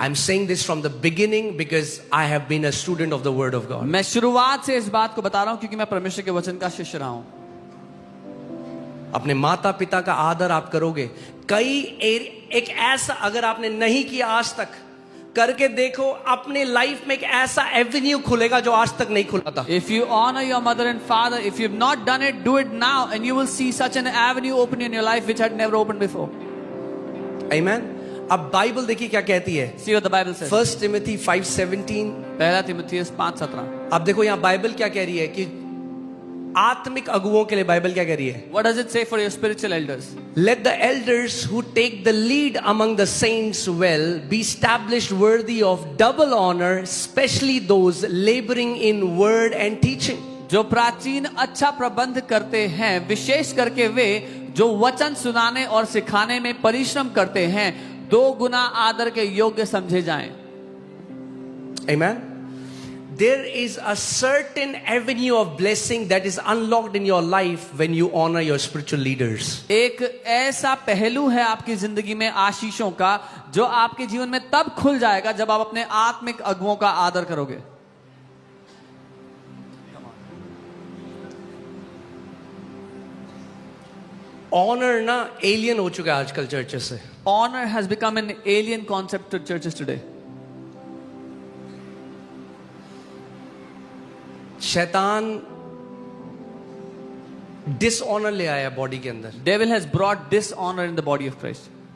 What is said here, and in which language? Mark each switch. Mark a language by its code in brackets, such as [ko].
[en] I'm saying this from the beginning because I have been a student of the word of God. [hi] मैं शुरुआत से इस बात को बता रहा हूं क्योंकि मैं परमेश्वर के वचन का शिष्य रहा हूं. अपने माता पिता का आदर आप करोगे. एक ऐसा, अगर आपने नहीं किया आज तक, करके देखो, अपने लाइफ में एक ऐसा एवेन्यू खुलेगा जो आज तक नहीं खुला था. [en] If you honor your mother and father, if you've not done it, do it now, and you will see such an avenue open in your life which had never opened before. Amen. [hi] अब Bible देखिए क्या कहती है. [en] See what the Bible says. 1 Timothy 5:17. [hi] पहला तीमुथियुस 5:17. अब देखो यहाँ बाइबल क्या कह रही है कि आत्मिक अगुओं के लिए बाइबल क्या कह रही है. [en] What does it say for your spiritual elders? Let the elders who take the lead among the saints well be established worthy of double honor, especially those laboring in word and teaching. [hi] जो प्राचीन अच्छा प्रबंध करते हैं, विशेष करके वे जो वचन सुनाने और सिखाने में परिश्रम करते हैं, 2 गुना आदर के योग्य समझे जाएं. [en] Amen. There is a certain avenue of blessing that is unlocked in your life when you honor your spiritual leaders. [hi] एक ऐसा पहलू है आपकी जिंदगी में आशीषों का जो आपके जीवन में तब खुल जाएगा जब आप अपने आत्मिक अगुओं का आदर करोगे. Honor ना alien हो चुका है आजकल चर्चेस से. [en] Honor has become an alien concept to churches today. [hi] शैतान डिसऑनर ले आया बॉडी के अंदर. [en] Devil has brought dishonor in the body of Christ.